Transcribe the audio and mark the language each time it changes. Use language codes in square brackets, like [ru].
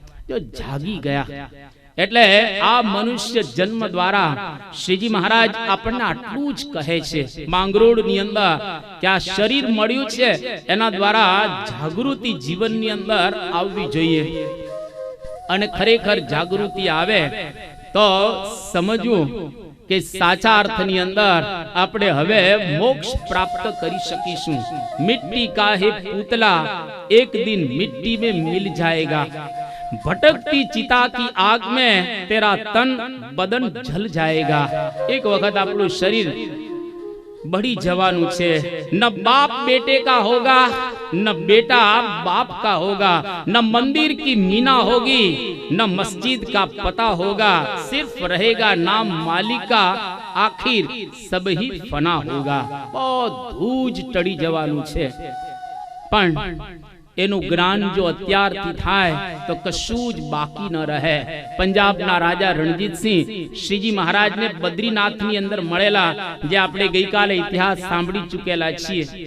[gu] જો જાગી ગયા. એટલે આ મનુષ્ય જન્મ દ્વારા શ્રીજી મહારાજ આપણને આટલું જ કહે છે માંગરોળની અંદર કે આ શરીર મળ્યું છે એના દ્વારા જાગૃતિ જીવનની અંદર આવવી જોઈએ. અને ખરેખર જાગૃતિ આવે તો સમજવું કે સાચા અર્થની અંદર આપણે હવે મોક્ષ પ્રાપ્ત કરી શકીશું. [hi] મિટ્ટી કા હે પૂતલા એક દિન મિટ્ટી में मिल जाएगा, भटकती चिता की आग में तेरा तन बदन जल जाएगा. एक वक्त [gu] આપણું શરીર બળી જવાનું છે. [hi] ન બાપ બેटे का होगा, न बेटा बाप का होगा, न मंदिर की मीना होगी, न मस्जिद का पता होगा, सिर्फ रहेगा नाम मालिक का, आखिर सब ही फना होगा. [gu] બધું જ ટળી જવાનું છે. પણ એનું જ્ઞાન જો અત્યારથી થાય તો કશું જ બાકી ન રહે. પંજાબના રાજા રણજીતસિંહ શ્રીજી મહારાજને બદ્રીનાથની અંદર મળેલા, જે આપણે ગઈકાલે ઇતિહાસ સાંભળી ચૂકેલા છીએ.